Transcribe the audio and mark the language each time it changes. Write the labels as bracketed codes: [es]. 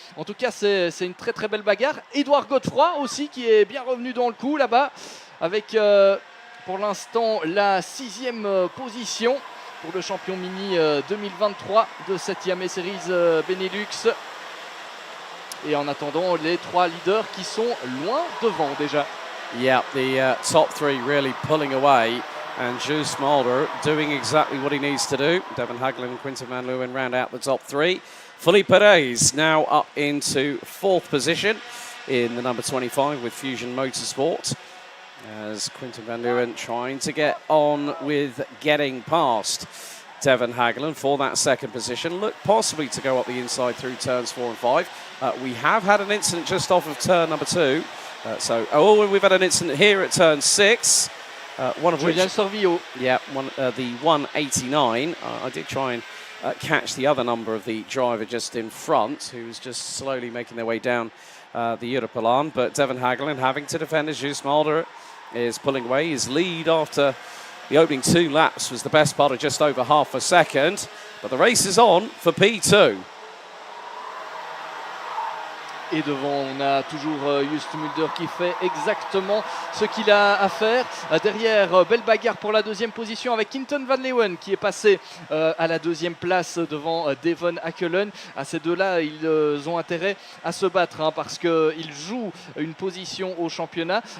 [fr] En tout cas, c'est une très très belle bagarre. Édouard Godefroy aussi qui est bien revenu dans le coup là-bas avec pour l'instant la 6e position pour le champion mini 2023 de cette Iame Series Benelux. Et en attendant, les 3 leaders qui sont loin devant déjà. [en] Yeah, the top 3 really pulling away. And Jules Smolder doing exactly what he needs to do. Devon Hagelin and Quintin van Leeuwen round out the top 3. Felipe Reis now up into 4th position in the number 25 with Fusion Motorsport. As Quintin van Leeuwen trying to get on with getting past Devon Hagelin for that 2nd position. Look possibly to go up the inside through turns 4 and 5. We have had an incident just off of turn number 2. We've had an incident here at turn 6. One of which, yeah, the 189. I did try and catch the other number of the driver just in front, who was just slowly making their way down the Europalaan. But Devon Hagelin having to defend as Jules Smolder is pulling away. His lead after the opening 2 laps was the best part of just over half a second. But the race is on for P2. [fr] Et devant, on a toujours Just Mulder qui fait exactement ce qu'il a à faire. Derrière, belle bagarre pour la 2e position avec Quinten van Leeuwen qui est passé à la 2e place devant Devon Hakelön. À ces deux-là, ils ont intérêt à se battre parce qu'ils jouent une position au championnat.